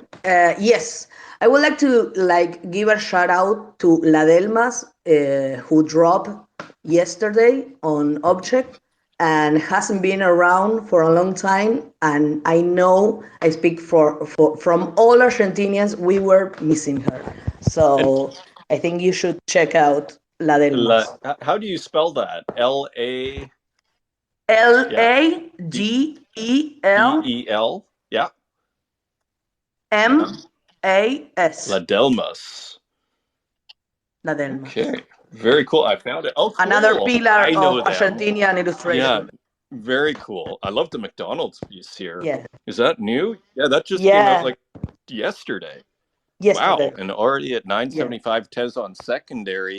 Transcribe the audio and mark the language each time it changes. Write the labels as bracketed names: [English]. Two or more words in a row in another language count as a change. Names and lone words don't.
[English] Yes, I would like to give a shout out to La Delmas, who dropped yesterday on Object and hasn't been around for a long time. And I know I speak from all Argentinians. We were missing her, so I think you should check out La Delmas. How do you spell that? L-A? Ladel. E-E-L? Yeah. M-A-S. La Delmas. La Delmas. Okay, very cool. I found it. Oh, cool. Another pillar I know of them. Argentinian illustration. Yeah, very cool. I love the McDonald's piece here. Yeah. Is that new? Yeah, that just came out like yesterday. Wow, and already at 975 Tez on secondary.